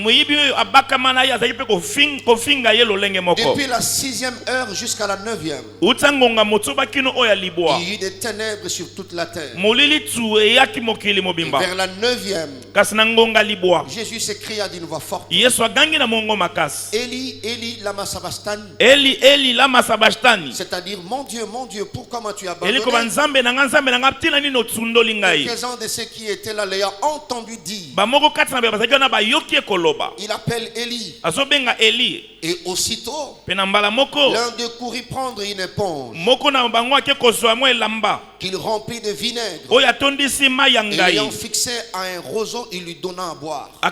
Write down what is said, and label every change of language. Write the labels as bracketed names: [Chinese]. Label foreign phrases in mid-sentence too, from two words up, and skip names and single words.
[French] Depuis la 6e heure jusqu'à la 9e, il y eut des ténèbres sur toute la terre. Vers la 9e, Jésus s'écria d'une voix forte, [Aramaic] Eli, Eli, lama sabachthani. Eli, Eli, lama sabachthani. [French] C'est-à-dire, mon Dieu, pourquoi m'as-tu abandonné? Quelques-uns de ceux qui étaient là l'ayant entendu dire, il appelle Eli. Et aussitôt, l'un d'eux courut prendre une éponge qu'il remplit de vinaigre, et l'ayant fixé à un roseau, il lui donna à boire.